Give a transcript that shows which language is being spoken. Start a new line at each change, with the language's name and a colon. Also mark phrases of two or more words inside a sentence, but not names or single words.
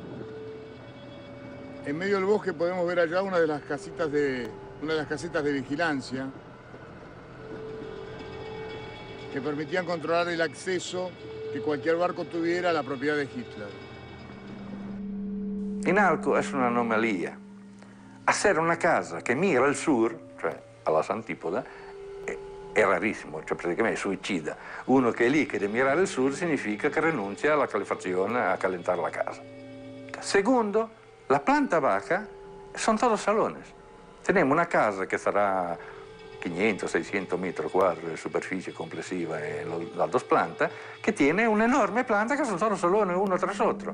Spanish: En medio del bosque podemos ver allá una de las casitas de vigilancia que permitían controlar el acceso que cualquier barco tuviera a la propiedad de Hitler. En Nalco es una anomalía. Hacer una casa que mira al sur,
Italian: cioè alla antípoda, è rarissimo, cioè praticamente è suicida. Uno che è lì che deve mirare al sud significa che rinuncia alla calefacción,
Spanish: a calentar la casa. Segundo, la planta baja son todos salones. Tenemos una casa que sarà 500-600 metros cuadrados de superficie complessiva en las 2 plantas, que tiene una enorme planta que son todos salones uno tras otro.